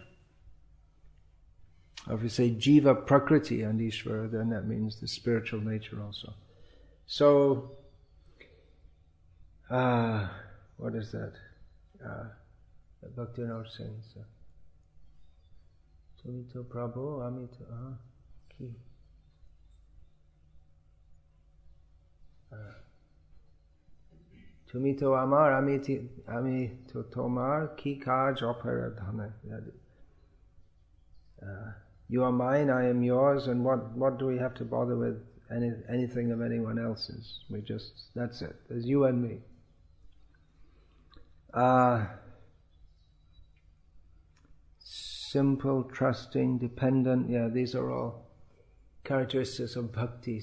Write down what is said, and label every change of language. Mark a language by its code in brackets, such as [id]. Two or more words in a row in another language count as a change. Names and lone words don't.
[en] Or if you say Jiva, Prakriti and Ishvara, then that means the spiritual nature also. So, what is that? Bhakti now sings. [bn] তুমি তো প্রভু, আমি তো, কি. তুমি তো আমার, আমি তো তোমার, কি কাজ অপরাধনে. [en] You are mine, I am yours, and what do we have to bother with anything of anyone else's? That's it. There's you and me. Simple, trusting, dependent, these are all characteristics of bhakti.